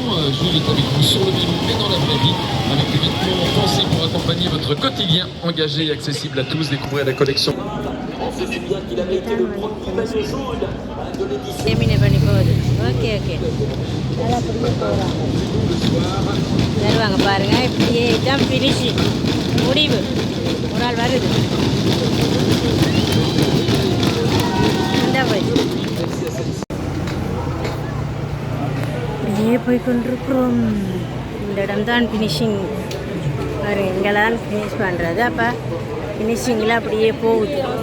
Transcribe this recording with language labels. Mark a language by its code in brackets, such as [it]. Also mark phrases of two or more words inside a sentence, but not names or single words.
[fr] Jules est avec vous sur le vélo et dans la vraie vie, avec des vêtements pensés pour accompagner votre quotidien, engagé et accessible à tous. Découvrez la collection. On se souvient qu'il avait été le premier maillot jaune de l'édition. [ta] termine பண்ணி போகுது ஓகே ஓகே நல்லா புரிய போகிறாங்க வருவாங்க பாருங்கள் இப்படியே இதான் ஃபினிஷிங் முடிவு ஒரு ஆள் வருது இந்த போய் அப்படியே போய் கொண்டிருக்கிறோம் இந்த இடம்தான் ஃபினிஷிங் பாரு இங்கெல்லாம் ஃபினிஷ் பண்ணுறது அப்போ ஃபினிஷிங்கில் அப்படியே போகுது